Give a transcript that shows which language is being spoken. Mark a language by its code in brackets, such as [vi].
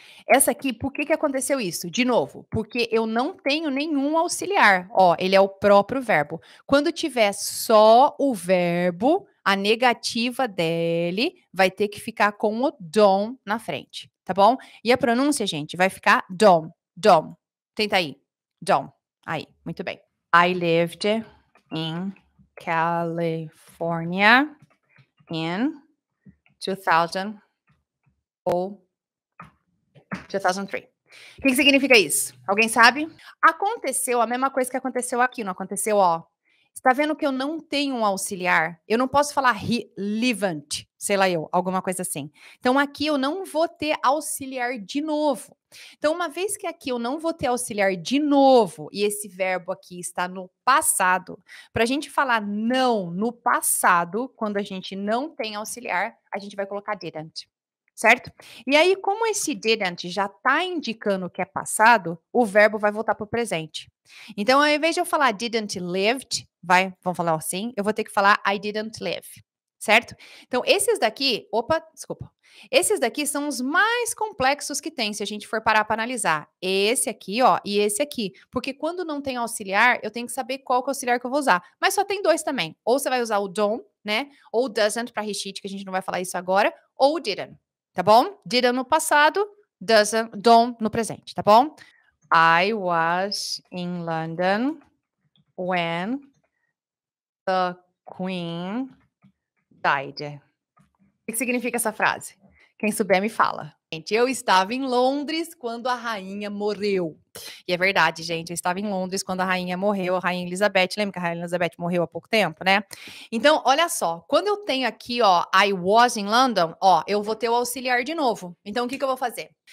[pt] Essa aqui, por que aconteceu isso? De novo, porque eu não tenho nenhum auxiliar. Ó, ele é o próprio verbo. Quando tiver só o verbo, a negativa dele vai ter que ficar com o dom na frente, tá bom? E a pronúncia, gente, vai ficar dom, dom. Tenta aí. Dom. Aí, muito bem. [en] I lived in California in 2000 ou 2003. [pt] O que significa isso? Alguém sabe? Aconteceu a mesma coisa que aconteceu aqui, não aconteceu, ó. Está vendo que eu não tenho um auxiliar? Eu não posso falar relevant, sei lá eu, alguma coisa assim. Então aqui eu não vou ter auxiliar de novo. Então uma vez que aqui eu não vou ter auxiliar de novo e esse verbo aqui está no passado, para a gente falar não no passado, quando a gente não tem auxiliar, a gente vai colocar didn't. Certo? E aí, como esse didn't já está indicando que é passado, o verbo vai voltar para o presente. Então, ao invés de eu falar [en] didn't lived, [pt] vamos falar assim, eu vou ter que falar [en] I didn't live, [pt] certo? Então, esses daqui, desculpa. Esses daqui são os mais complexos que tem, se a gente for parar para analisar. Esse aqui, ó, e esse aqui. Porque quando não tem auxiliar, eu tenho que saber qual que é o auxiliar que eu vou usar. Mas só tem 2 também. Ou você vai usar o don't, né? Ou doesn't para recheat, que a gente não vai falar isso agora, ou o didn't. Tá bom? Didn't no passado, don't no presente, tá bom? [en] I was in London when the Queen died. [pt] O que significa essa frase? Quem souber me fala. Gente, eu estava em Londres quando a rainha morreu. E é verdade, gente, eu estava em Londres quando a rainha morreu, a rainha Elizabeth. Lembra que a rainha Elizabeth morreu há pouco tempo, né? Então, olha só, quando eu tenho aqui, ó, [en] I was in London, [pt] ó, eu vou ter o auxiliar de novo. Então, o que eu vou fazer?